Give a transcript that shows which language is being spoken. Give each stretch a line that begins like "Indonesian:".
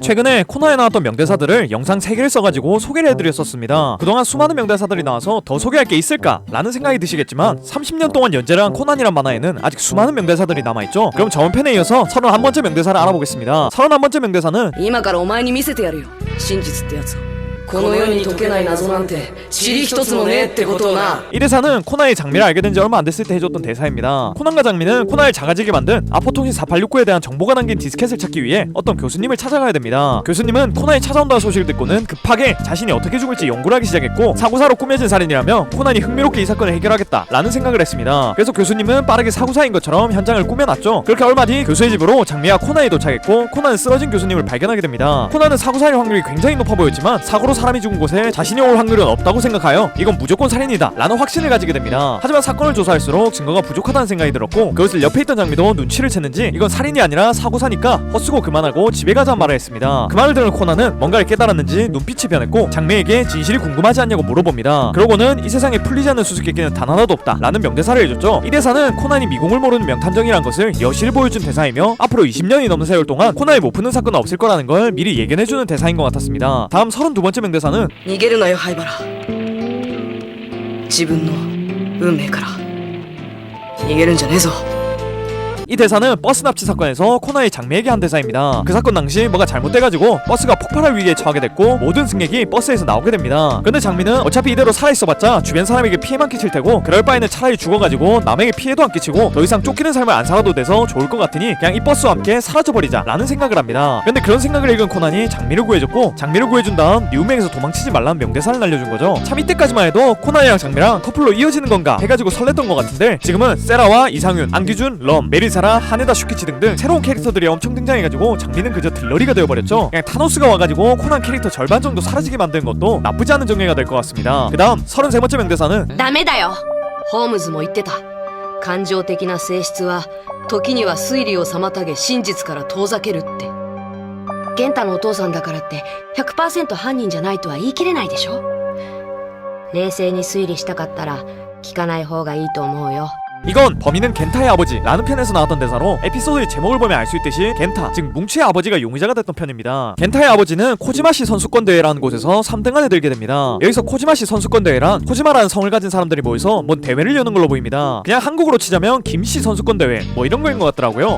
Korean: 최근에 코너에 나왔던 명대사들을 영상 3개를 써가지고 소개를 해드렸었습니다. 그동안 수많은 명대사들이 나와서 더 소개할 게 있을까? 라는 생각이 드시겠지만 30년 동안 연재를 한 코난이란 만화에는 아직 수많은 명대사들이 남아있죠. 그럼 저번 편에 이어서 31번째 명대사를 알아보겠습니다. 31번째 명대사는
Japanese: 今からお前に見せてやるよ真実ってやつをこの世に解けない謎なんて塵一つもねえってことをな。
Korean: 이 대사는 코난이 장미를 알게 된 지 얼마 안 됐을 때 해줬던 대사입니다. 코난과 장미는 코난을 작아지게 만든 아포통신 4869에 대한 정보가 담긴 디스켓을 찾기 위해 어떤 교수님을 찾아가야 됩니다. 교수님은 코난이 찾아온다는 소식을 듣고는 급하게 자신이 어떻게 죽을지 연구를 하기 시작했고 사고사로 꾸며진 살인이라며 코난이 흥미롭게 이 사건을 해결하겠다 라는 생각을 했습니다. 그래서 교수님은 빠르게 사고사인 것처럼 현장을 꾸며놨죠. 그렇게 얼마 뒤 교수의 집으로 장미와 코난이 도착했고 코난은 쓰러진 교수님을 발견하게 됩니다. 코난은 사고사일 확률이 굉장히 높아 보였지만 사고로 사람이 죽은 곳에 자신이 올 확률은 없다고 생각하여 이건 무조건 살인이다 라는 확신을 가지게 됩니다. 하지만 사건을 조사할수록 증거가 부족하다는 생각이 들었고 그것을 옆에 있던 장미도 눈치를 챘는지 이건 살인이 아니라 사고사니까 헛수고 그만하고 집에 가자는 말을 했습니다. 그 말을 들은 코난은 뭔가를 깨달았는지 눈빛이 변했고 장미에게 진실이 궁금하지 않냐고 물어봅니다. 그러고는 이 세상에 풀리지 않는 수수께끼는 단 하나도 없다 라는 명대사를 해줬죠. 이 대사는 코난이 미궁을 모르는 명탐정이란 것을 여실히 보여준 대사이며 앞으로 20년이 넘는 세월 동안 코난이 못 푸는 사건은 없을 거라는 걸 미리 예견해주는 대사인 것 같았습니다. 다음 32번째 명대사는
Japanese: 逃げるなよ灰原自分の運命から逃げるんじゃねえぞ。
Korean: 이 대사는 버스 납치 사건에서 코난이 장미에게 한 대사입니다. 그 사건 당시 뭐가 잘못돼가지고 버스가 폭발할 위기에 처하게 됐고 모든 승객이 버스에서 나오게 됩니다. 근데 장미는 어차피 이대로 살아있어봤자 주변 사람에게 피해만 끼칠 테고 그럴 바에는 차라리 죽어가지고 남에게 피해도 안 끼치고 더 이상 쫓기는 삶을 안 살아도 돼서 좋을 것 같으니 그냥 이 버스와 함께 사라져버리자 라는 생각을 합니다. 근데 그런 생각을 읽은 코난이 장미를 구해줬고 장미를 구해준 다음 리우맹에서 도망치지 말라는 명대사를 날려준 거죠. 참 이때까지만 해도 코난이랑 장미랑 커플로 이어지는 건가 해가지고 설렜던 것 같은데 지금은 세라와 이상윤, 안기준, 럼, 메리사 하네다 슈키치 등등 새로운 캐릭터들이 엄청 등장해가지고 장미는 그저 들러리가 되어버렸죠. 그냥 타노스가 와가지고 코난 캐릭터 절반 정도 사라지게 만드는 것도 나쁘지 않은 정리가 될 것 같습니다. 그 다음 33번째 명대사는
Japanese: ダメだよ。ホームズも言ってた。感情的な性質は時には推理を妨げ真実から遠ざけるって。健太のお父さんだからって 100% 犯人じゃないとは言い切れないでしょ。冷静に推理したかったら聞かない方がいいと思うよ。
Korean: 이건 범인은 겐타의 아버지 라는 편에서 나왔던 대사로 에피소드의 제목을 보면 알 수 있듯이 겐타 즉 뭉치의 아버지가 용의자가 됐던 편입니다. 겐타의 아버지는 코지마시 선수권대회라는 곳에서 3등안에 들게 됩니다. 여기서 코지마시 선수권대회란 코지마라는 성을 가진 사람들이 모여서 뭔 대회를 여는 걸로 보입니다. 그냥 한국으로 치자면 김씨 선수권대회 뭐 이런 거인 것 같더라고요.